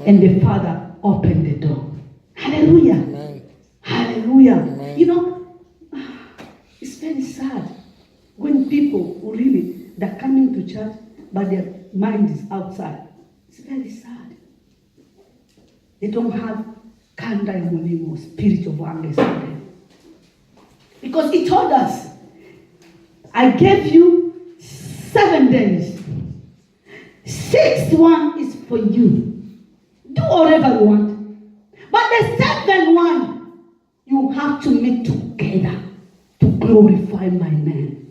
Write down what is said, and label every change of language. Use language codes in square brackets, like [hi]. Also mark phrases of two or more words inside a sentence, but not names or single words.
[en] And the Father opened the door. Hallelujah. Amen. Hallelujah. Amen. You know, it's very sad when people who really, they're coming to church, but their mind is outside. It's very sad. They don't have [ln] kanda ya mulimo, [en] spirit of anger. Because he told us, I gave you 7 days. 6th one is for you. Do whatever you want. But the 7th one, you have to meet together to glorify my name.